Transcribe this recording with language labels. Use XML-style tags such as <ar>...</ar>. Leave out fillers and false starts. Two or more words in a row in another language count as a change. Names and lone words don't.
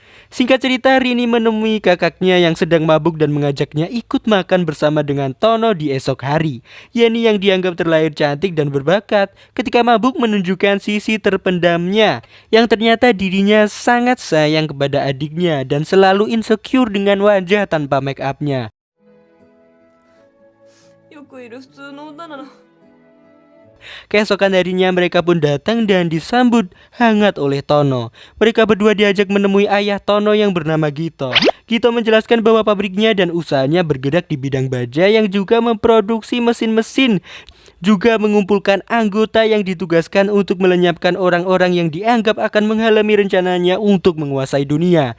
<id>Singkat cerita, Rini menemui kakaknya yang sedang mabuk dan mengajaknya ikut makan bersama dengan Tono di esok hari. Yeni yang dianggap terlahir cantik dan berbakat ketika mabuk menunjukkan sisi terpendamnya yang ternyata dirinya sangat sayang kepada adiknya dan selalu insecure dengan wajah tanpa make upnya.</id> <ja>よくいる普通の女なの。</ja> <id>Keesokan harinya mereka pun datang dan disambut hangat oleh Tono. Mereka berdua diajak menemui ayah Tono yang bernama Gito. Gito menjelaskan bahwa pabriknya dan usahanya bergerak di bidang baja yang juga memproduksi mesin-mesin, juga mengumpulkan anggota yang ditugaskan untuk melenyapkan orang-orang yang dianggap akan menghalangi rencananya untuk menguasai dunia.</id>